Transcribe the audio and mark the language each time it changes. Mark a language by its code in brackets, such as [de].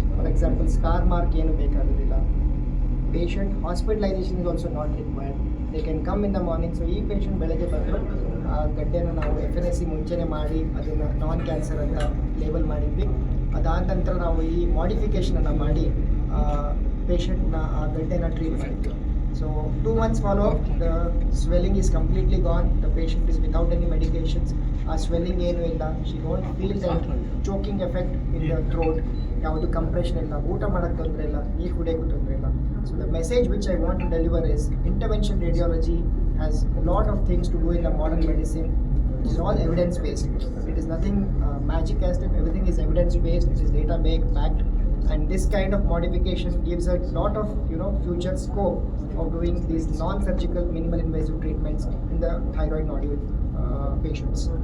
[kn] For example scar mark ಏನು ಬೇಕಾಗೋದಿಲ್ಲ. [en] Patient hospitalization is also not required. They can come in the morning. [kn] So ಈ patient ಬೆಳಗ್ಗೆ ಬಂದು ಆ ಗಡ್ಡೆನ ನಾವು FNAC ಮುಂಚೆನೇ ಮಾಡಿ ಅದನ್ನು ನಾನ್ ಕ್ಯಾನ್ಸರ್ ಅಂತ ಲೇಬಲ್ ಮಾಡಿದ್ವಿ. ಅದಾದ ನಂತರ ನಾವು ಈ ಮಾಡಿಫಿಕೇಷನನ್ನು ಮಾಡಿ ಪೇಷಂಟ್ನ ಆ ಗಡ್ಡೆನ ಟ್ರೀಟ್ ಮಾಡಿದ್ವಿ. [en] So 2 months follow-up, the swelling is completely gone. The patient is without any medications. [kn] Swelling ಏನು ಇಲ್ಲ. [en] She won't feel that choking effect in the throat. [kn] ಯಾವುದು ಕಂಪ್ರೆಷನ್ ಇಲ್ಲ, ಊಟ ಮಾಡೋಕ್ಕೆ ತೊಂದರೆ ಇಲ್ಲ, ನೀರು ಕುಡಿಯೋಕ್ಕೂ ತೊಂದರೆ ಇಲ್ಲ. [en] So the message which I want to deliver is intervention radiology has a lot of things to do in the modern medicine. It is all evidence based. It is nothing magic as if everything is evidence based. It is data backed. And this kind of modification gives a lot of future scope of doing these non-surgical minimal invasive treatments in the thyroid nodule patients.